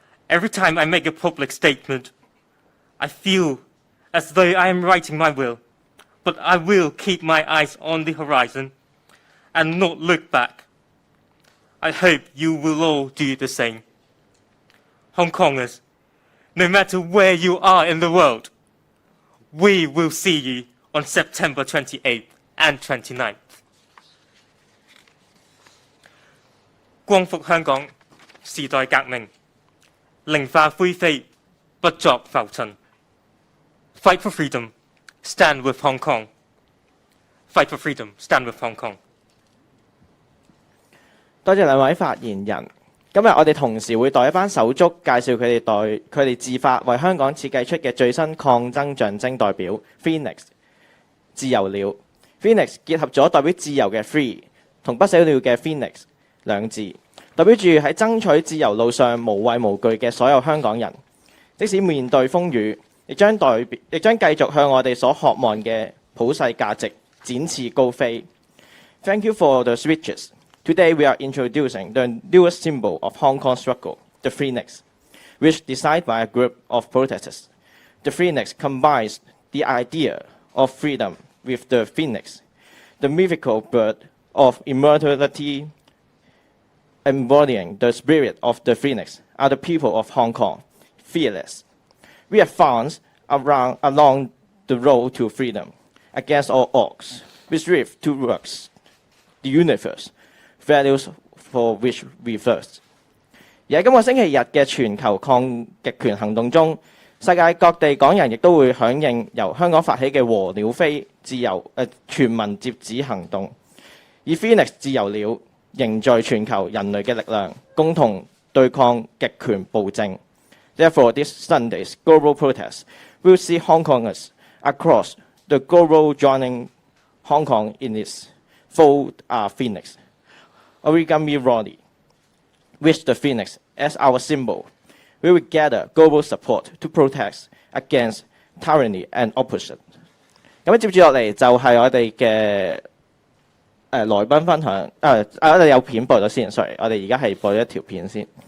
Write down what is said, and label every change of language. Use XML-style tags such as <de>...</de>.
<en>Every time I make a public statement, I feel as though I am writing my will, but I will keep my eyes on the horizon and not look back. I hope you will all do the same. Hong Kongers, no matter where you are in the world, we will see you on September 28th and 29th.</en> <yue>光復香港，時代革命，凌化灰飛，不作浮塵。</yue> <en>Fight for freedom, stand with Hong Kong. Fight for freedom, stand with Hong Kong.</en> <yue>多謝兩位發言人。今日我哋同時會代一班手足介紹佢哋自發為香港設計出嘅最新抗爭象徵代表 Phoenix 自由鳥。 Phoenix 結合咗代表自由嘅 Free 同不死鳥嘅 Phoenix 兩字，代表住喺爭取自由路上無畏無懼嘅所有香港人，即使面對風雨，亦將繼續向我哋所渴望嘅普世價值展翅高飛。</yue> <en>Thank you for the speeches. Today we are introducing the newest symbol of Hong Kong struggle, the phoenix, which designed by a group of protesters. The phoenix combines the idea of freedom with the phoenix, the mythical bird of immortality. Embodying the spirit of the phoenix are the people of Hong Kong, fearless. We advance along the road to freedom, against all odds. We strive towards the universe, values for which we thirst.</en> <yue>而喺今個星期日嘅全球抗極權行動中，世界各地港人亦都會響應由香港發起嘅和鳥飛自由全民接旨行動，以 Phoenix 自由鳥凝聚全球人類嘅力量，共同對抗極權暴政。</yue> <en>Therefore, this Sunday's global protest will see Hong Kongers across the globe joining Hong Kong in its fold Phoenix origami rally. With the phoenix as our symbol, we will gather global support to protest against tyranny and oppression.</en> <yue>咁接住落嚟就係我哋嘅來賓分享。我哋有片播咗先 ，sorry， 我哋而家係播咗一條片先。</yue>